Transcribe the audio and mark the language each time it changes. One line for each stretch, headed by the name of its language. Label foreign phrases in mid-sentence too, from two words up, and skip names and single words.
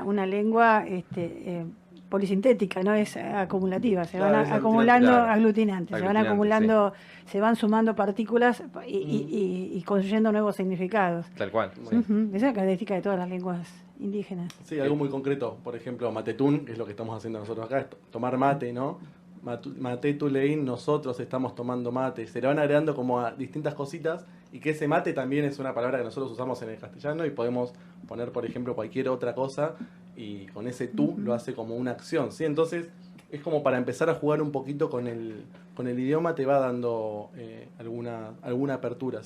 Spanish: Es una lengua polisintética, no es acumulativa, se Claro, van es acumulando claro. aglutinantes, se van Aglutinante, acumulando, se van sumando partículas y construyendo nuevos significados. Tal cual. Sí. Ujú, esa es la característica de todas las lenguas indígenas. Sí, algo muy concreto, por ejemplo, matetún, que es lo que estamos haciendo nosotros acá, es tomar mate, ¿no?
Mapuche: Mate tuleín,
Spanish: nosotros estamos tomando mate. Se le van agregando como a distintas cositas y que ese mate también es una palabra que nosotros usamos en el castellano y podemos poner, por ejemplo, cualquier otra cosa y con ese tú lo hace como una acción, ¿sí? Entonces es como para empezar a jugar un poquito con el idioma, te va dando alguna apertura, ¿sí?